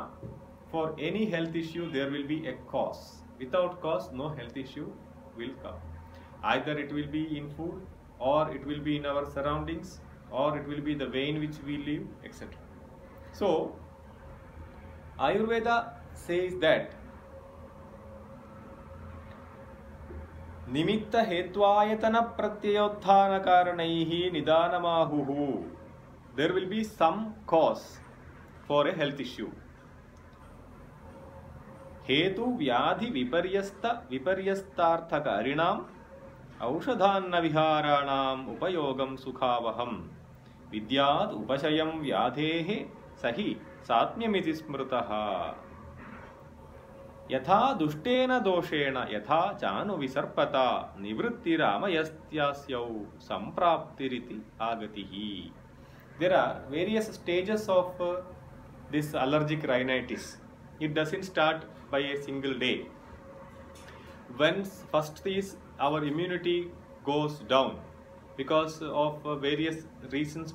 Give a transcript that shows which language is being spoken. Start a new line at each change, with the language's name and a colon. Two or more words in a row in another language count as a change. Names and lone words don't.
English: For any health issue there will be a cause. Without cause no health issue will come. Either it will be in food, or it will be in our surroundings, or it will be the way in which we live, etc. So Ayurveda says that
Sanskrit: निमित्त हेत्वायतन प्रत्ययोत्थान कारणैः निदानमाहुः.
English: There will be some cause for a health issue.
Sanskrit: हेतु व्याधि विपर्यस्तार्थकारिणाम् औषधान्न विहाराणाम् उपयोगम् सुखावहम् विद्याद् उपशयम् व्याधेः सहि सात्म्यमिति स्मृतः यथा दुष्टेन दोषेण यथा चानु विसर्पता निवृत्तिरामयस्यास्य सम्प्राप्तिरिति आगतिः.
English: There are various stages of this allergic rhinitis. It doesn't start by a single day. When first is our immunity goes down because of various reasons.